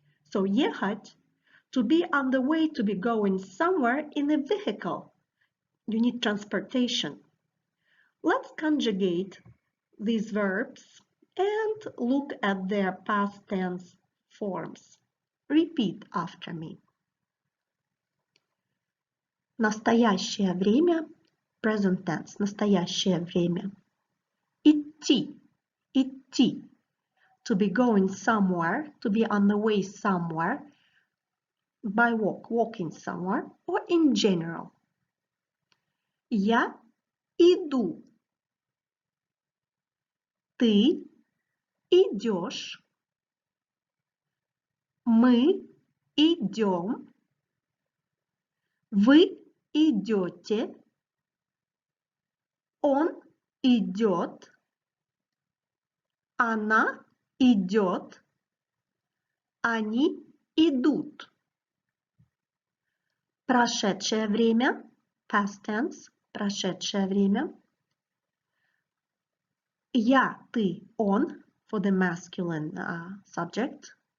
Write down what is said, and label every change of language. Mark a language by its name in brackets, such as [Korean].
[English] So ехать, to be on the way, to be going somewhere in a vehicle. You need transportation. Let's conjugate these verbs and look at their past tense forms. Repeat after me. [Russian] Настоящее время, [English] present tense, [Russian] настоящее время. Идти, идти, [English] to be going somewhere, to be on the way somewhere, by walk, walking somewhere, or in general. [Russian] Я иду. Ты идешь. Мы идем. Вы идете. Он идет. Она идет. Они идут. Прошедшее время, [English] past tense, [Russian] прошедшее время. Я, ты, он, [English] for the masculine subject.